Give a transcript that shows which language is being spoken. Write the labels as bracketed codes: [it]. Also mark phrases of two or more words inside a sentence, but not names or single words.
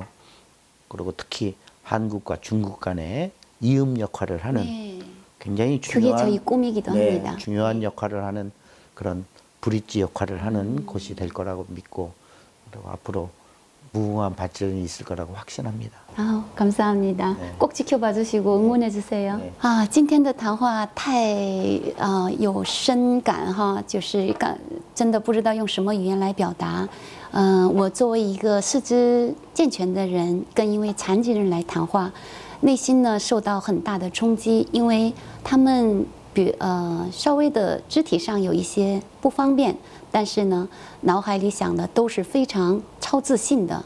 [ko] 그리고 특히 한국과 중국 간의 이음 역할을 하는 굉장히 그게 저희 꿈이기도 합니다. 중요한 역할을 하는 그런 브릿지 역할을 하는 곳이 될 거라고 믿고 그리고 앞으로 무궁한 발전이 있을 거라고 확신합니다. 감사합니다. 네. 꼭 지켜봐 주시고 응원해 주세요. 네. [zh] 今天的谈话太有深感哈，就是真的不知道用什么语言来表达。我作为一个四肢健全的人，跟一位残疾人来谈话，内心呢受到很大的冲击，因为他们稍微的肢体上有一些不方便，但是呢，脑海里想的都是非常超自信的。